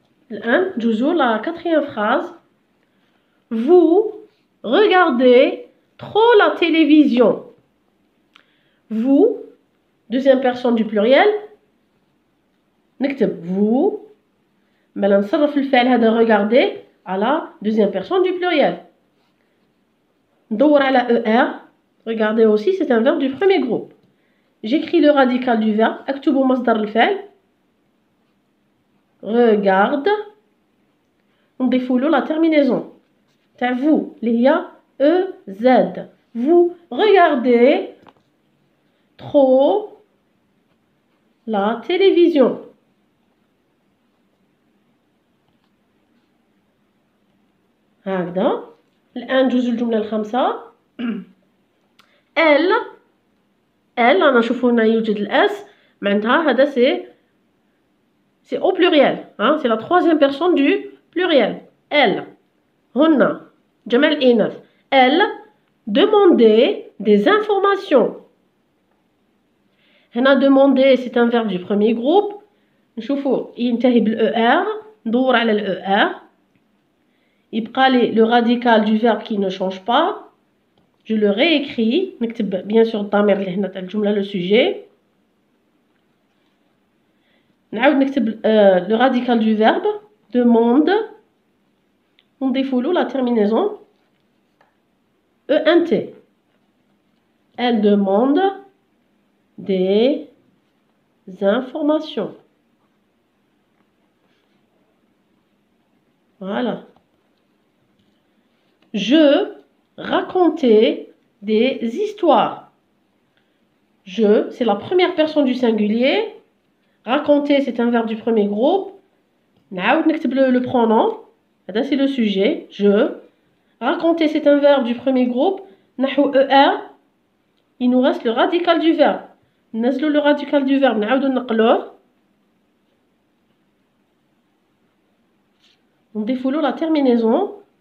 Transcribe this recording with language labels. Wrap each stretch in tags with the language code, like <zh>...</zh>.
<ar>الآن ندوزو</ar> <fr>la quatrième phrase. vous regardez trop la télévision. vous deuxième personne du pluriel نكتب vous.</fr> <ar>مالا نصرف الفعل هذا regarder على</ar> <fr>deuxième personne du pluriel.</fr> <ar>ندور على er.</ar> <fr>regardez aussi c'est un verbe du premier groupe. j'écris le radical du verbe.</fr> <ar>اكتبوا مصدر الفعل regarde نضيفوا له</ar> <fr>la terminaison</fr> <ar>تاع vous اللي هي ez.</ar> <fr>vous regardez trop la télévision.</fr> <ar>هكذا. الآن ندوزو الجملة الخامسة.</ar> <fr>elle</fr> <ar>أنا نشوفو هنا يوجد الأس معناتها هذا</ar> <fr>c'est au pluriel c'est la troisième personne du pluriel.</fr> <ar>elle هنا جمع الإناث.</ar> <fr>elle demandait des informations. هنا demander c'est un verbe du premier groupe.</fr> <ar>نشوفو ينتهي بالER ندور على الER.</ar> <fr>يبقى لي le radical du verbe qui ne change pas. je le réécris.</fr> <ar>نكتب bien sûr الضمير اللي هنا تاع الجملة</ar> <fr>le sujet.</fr> <ar>نعاود نكتب</ar> <fr>le radical du verbe demande</fr> <ar>ونضيفو له</ar> <fr>la terminaison ENT. Elle demande des informations. Voilà. Je racontais des histoires. Je, c'est la première personne du singulier. Raconter, c'est un verbe du premier groupe.</fr> <ar>نعاود نكتب</ar> <fr>le pronom. C'est le sujet. Je. Raconter, c'est un verbe du premier groupe.</fr> <ar>نحو ER.</ar> <fr>Il nous reste le radical du verbe.</fr> <ar>ننزلوا</ar> <fr>le radical du verbe.</fr> <ar>نعاودوا نقلوه.</ar> <fr>On défoule la terminaison.</fr>